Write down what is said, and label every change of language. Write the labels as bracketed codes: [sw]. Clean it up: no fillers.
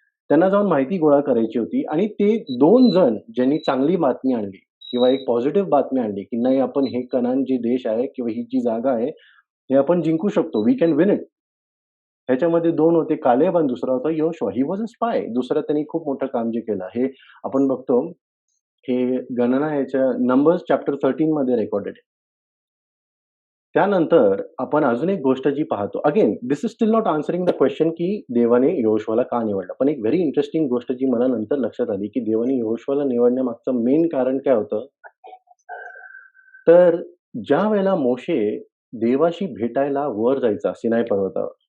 [mr] त्यांना जाऊन माहिती गोळा करायची होती आणि ते 2 जण ज्यांनी चांगली बातमी आणली किंवा एक पॉझिटिव्ह बातमी आणली, की नाही आपण हे कनान जे देश आहे किंवा ही जी जागा आहे, हे आपण जिंकू शकतो. [en] We can win it. [mr] ह्याच्यामध्ये 2 होते कालेब आणि दुसरा होता Yoshua. [en] He was a spy. [mr] दुसरं त्यांनी खूप मोठं काम जे केलं, हे आपण बघतो, हे गणना याच्या नंबर्स चॅप्टर 13 मध्ये रेकॉर्डेड आहे. त्यानंतर आपण अजून एक गोष्ट जी पाहतो. [en] again this is still not answering the question, [mr] की देवाने यहोशुआला का निवडलं? पण एक व्हेरी इंटरेस्टिंग गोष्ट जी मला नंतर लक्षात आली, की देवाने यहोशुआला निवडण्यामागचं मेन कारण काय होतं? तर ज्यावेळेला मोशे देवाशी भेटायला वर जायचा सिनाई पर्वतावर.